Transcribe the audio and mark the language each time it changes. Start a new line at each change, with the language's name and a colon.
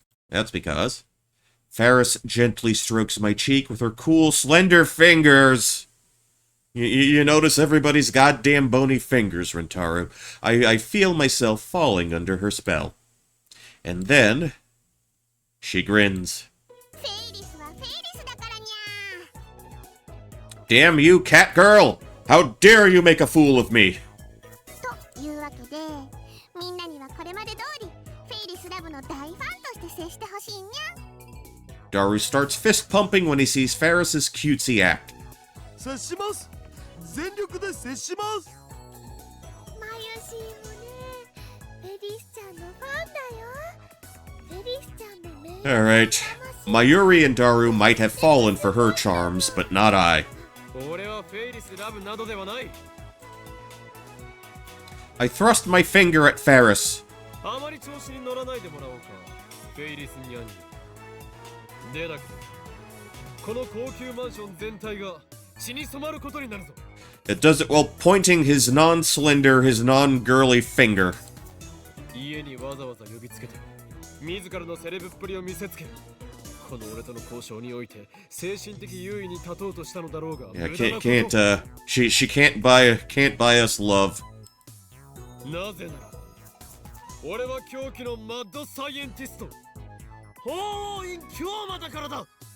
English: That's because Ferris gently strokes my cheek with her cool, slender fingers. You notice everybody's goddamn bony fingers, Rintaro. I feel myself falling under her spell. And then she grins.
Japanese: フェイリスはフェイリスだからにゃ。
English: Damn you, cat girl! How dare you make a fool of me!
Japanese: というわけでみんなにはこれまで通りフェイリスラブの大ファンとして接してほしいにゃ。
English: Daru starts fist pumping when he sees Ferris's cutesy act.
Japanese: 察します。全力で接します。マユシーもね、フェリスちゃんのファンだよ。フェリスちゃんのメイン
English: Alright. Mayuri and Daru might have fallen for her charms, but not I.
Japanese: 俺はフェイリスラブなどではない。
English: I thrust my finger at Ferris.
Japanese: あまり調子に乗らないでもらおうか、フェイリスニャンニ。でなくこの高級マンション全体が血に染まることになるぞ。
English: It does it while pointing his non-slender, his non-girly finger.
Japanese: 家にわざわざ呼びつけて自らのセレブっぷりを見せつけ、この俺との交渉において精神的優位に立とうとしたのだろうが、
English: Yeah,
Japanese: 無駄なこと。
English: she can't buy us love.
Japanese: なぜなら俺は狂気のマッドサイエンティスト法王院京馬だからだ。